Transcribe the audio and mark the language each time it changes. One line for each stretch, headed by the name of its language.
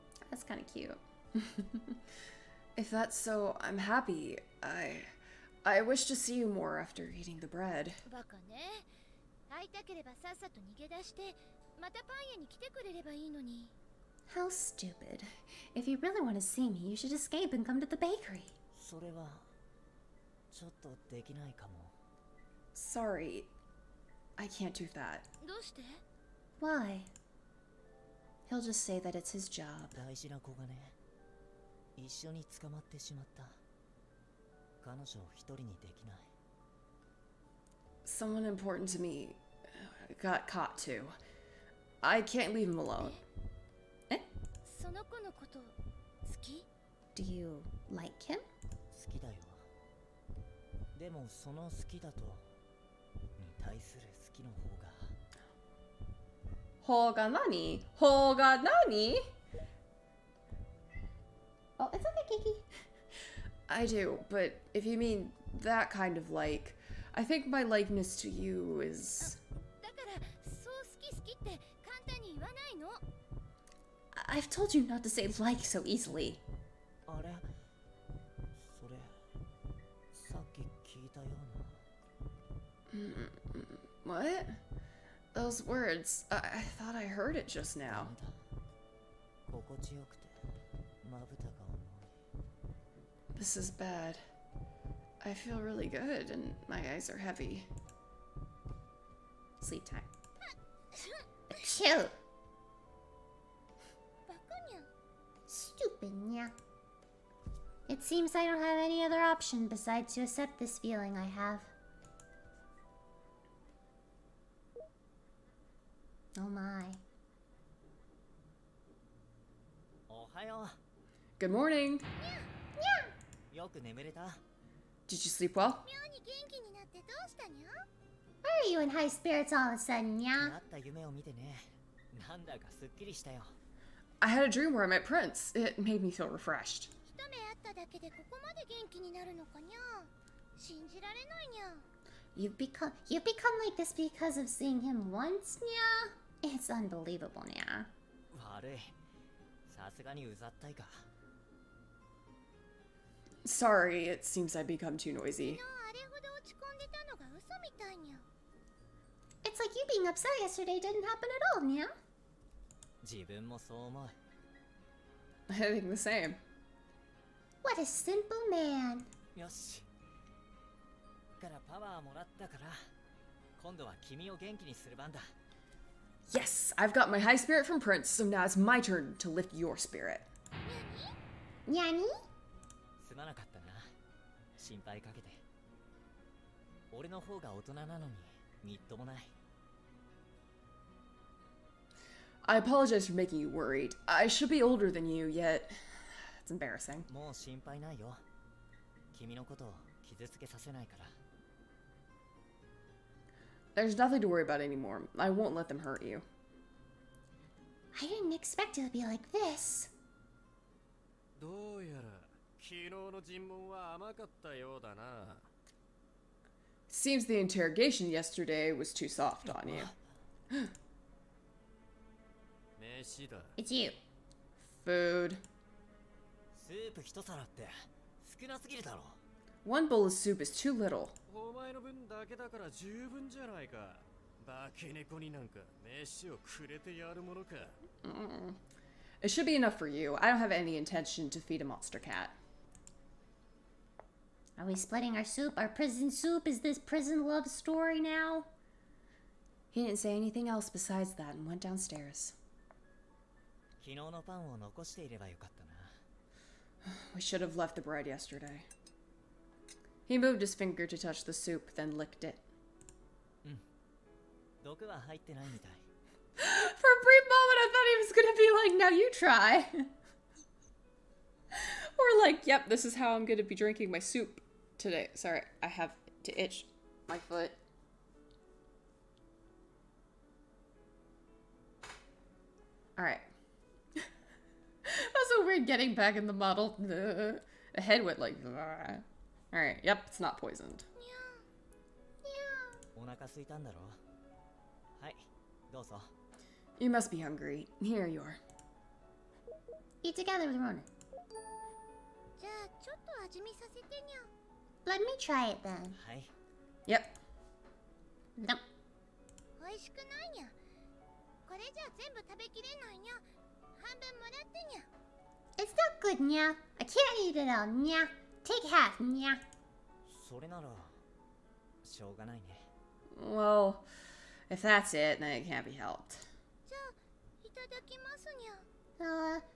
English: That's kind of cute. If that's so, I'm happy. I wish to see you more after eating the bread.
Japanese: バカね。会いたければさっさと逃げ出して、またパン屋に来てくれればいいのに。
English: How stupid. If you really want to see me, you should escape and come to the bakery.
Japanese: それはちょっとできないかも。
English: Sorry, I can't do that.
Japanese: どうして？
English: Why? He'll just say that it's his job.
Japanese: 大事な子がね、一緒に捕まってしまった。彼女を一人にできない。
English: Someone important to me got caught too. I can't leave him alone.
Japanese: その子のこと好き？
English: Do you like him?
Japanese: 好きだよ。でもその好きだとに対する好きの方が。 Hoga nani? Hoga nani?
English: Oh, it's okay, Kiki. I do, but if you mean that kind of like, I think my likeness to you is...
Japanese: だからそう好き好きって簡単に言わないの。
English: I've told you not to say like so easily. あれ、それさっき聞いたような。 What? Those words, I thought I heard it just now.
Japanese: ダメだ。心地よくてまぶたが重い。
English: This is bad. I feel really good and my eyes are heavy. Sleep time. Chill.
Japanese: バカにゃ。
English: Stupid nya. It seems I don't have any other option besides to accept this feeling I have. Oh my.
Japanese: おはよ
English: Good morning.
Japanese: う。よく眠れた？
English: Did you sleep well?
Japanese: 妙に元気になってどうしたにゃ？
English: Why are you in high spirits all of a sudden, にゃ？
Japanese: なった夢を見てね。なんだかすっきりしたよ。
English: I had a dream where I met Prince. It made me feel refreshed.
Japanese: 一目会っただけでここまで元気になるのかにゃ？信じられないにゃ。
English: You've become like this because of seeing him once, にゃ? It's unbelievable, にゃ。
Japanese: 悪い。さすがにうざったいか。
English: Sorry, it seems I've become too noisy.
Japanese: 昨日あれほど落ち込んでたのが嘘みたいにゃ。
English: It's like you being upset yesterday didn't happen at all, にゃ。
Japanese: 自分もそう思う。
English: I think the same. What a simple man.
Japanese: よし。からパワーもらったから、今度は君を元気にする番だ。
English: Yes, I've got my high spirit from Prince, so now it's my turn to lift your spirit.
Japanese: にゃに？すまなかったな。心配かけて。俺の方が大人なのにみっともない。
English: I apologize for making you worried. I should be older than you, yet it's embarrassing.
Japanese: もう心配ないよ。君のことを傷つけさせないから。
English: There's nothing to worry about anymore. I won't let them hurt you. I didn't expect it to be like this.
Japanese: どうやら昨日の尋問は甘かったようだな。
English: Seems the interrogation yesterday was too soft on you.
Japanese: 飯だ。
English: It's you. Food.
Japanese: スープ一皿って少なすぎるだろ。
English: One bowl of soup is too little.
Japanese: お前の分だけだから十分じゃないか。化け猫になんか飯をくれてやるものか。
English: It should be enough for you. I don't have any intention to feed a monster cat. Are we splitting our soup? Our prison soup? Is this prison love story now? He didn't say anything else besides that and went downstairs.
Japanese: 昨日のパンを残していればよかったな。
English: We should have left the bread yesterday. He moved his finger to touch the soup, then licked it.
Japanese: 毒は入ってないみたい。
English: For a brief moment, I thought he was gonna be like, now you try. Or like, yep, this is how I'm gonna be drinking my soup today. Sorry, I have to itch my foot. Alright. That's so weird getting back in the model. The head went like... Alright, yep, it's not poisoned.
Japanese: お腹空いたんだろう。はい、どうぞ。
English: You must be hungry. Here you are. Eat together with Ronan.
Japanese: じゃあちょっと味見させてにゃ。
English: let me try it then.
Japanese: はい。
English: Yep. Nope.
Japanese: 美味しくないにゃ。これじゃ全部食べきれないにゃ。半分もらってにゃ。
English: It's not good, nya. I can't eat it all, nya. Take half, nya.
Japanese: それならしょうがないね。
English: Well, if that's it, then it can't be helped.
Japanese: じゃあいただきますにゃ。